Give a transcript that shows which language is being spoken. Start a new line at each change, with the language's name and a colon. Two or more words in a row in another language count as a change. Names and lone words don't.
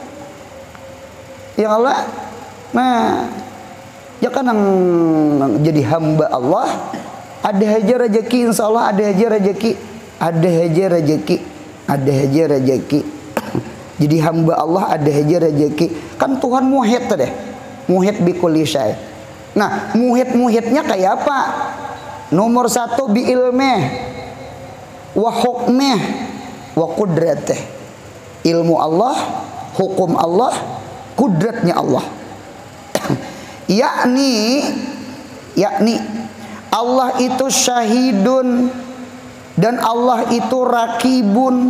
Banjar: Ya Allah, nah, ya kan yang jadi hamba Allah, ada aja rezeki,
Arabic: insya Allah
Banjar: ada aja rezeki, ada aja rezeki. Jadi hamba Allah ada aja rezeki. Kan Tuhan muhit tadi,
Arabic: muhit bi kulli syai'.
Banjar: Nah, muhit-muhitnya kayak apa?
Arabic: Nomor 1 bi ilmih, wa hukmih, wa qudratih.
Banjar: Ilmu Allah, hukum Allah, kudratnya Allah. yakni Allah itu syahidun, dan Allah itu rakibun.